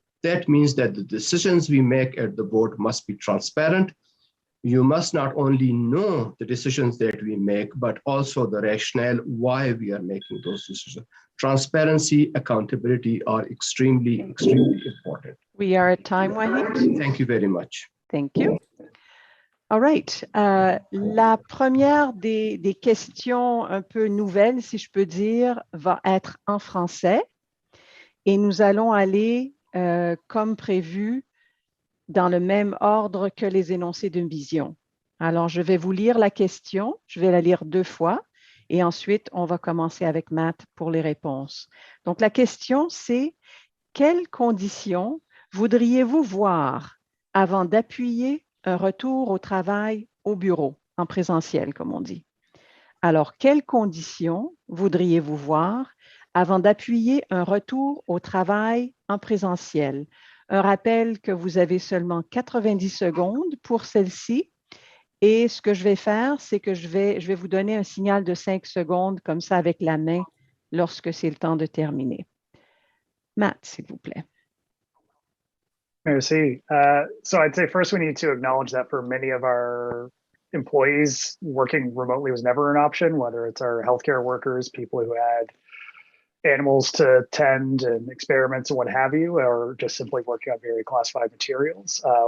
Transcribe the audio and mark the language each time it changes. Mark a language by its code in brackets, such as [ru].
[en] That means that the decisions we make at the board must be transparent. You must not only know the decisions that we make, but also the rationale why we are making those decisions. Transparency, accountability are extremely, extremely important. We are at time, Wahid. Thank you very much. Thank you. All right. [fr] La première des questions un peu nouvelles, si je peux dire, va être en français. Et nous allons aller, comme prévu, dans le même ordre que les énoncés d'une vision. Alors, je vais vous lire la question. Je vais la lire 2 fois. Et ensuite, on va commencer avec Matt pour les réponses. Donc, la question, c'est quelles conditions voudriez-vous voir avant d'appuyer un retour au travail au bureau, en présentiel, comme on dit? Alors, quelles conditions voudriez-vous voir avant d'appuyer un retour au travail en présentiel? Un rappel que vous avez seulement 90 secondes pour celle-ci. Et ce que je vais faire, c'est que je vais vous donner un signal de 5 secondes, comme ça, avec la main, lorsque c'est le temps de terminer. Matt, s'il vous plaît. Merci. [en] So I'd say first we need to acknowledge that for many of our employees, working remotely was never an option, whether it's our healthcare workers, people who had animals to tend and experiments and what have you, or just simply working on very classified materials.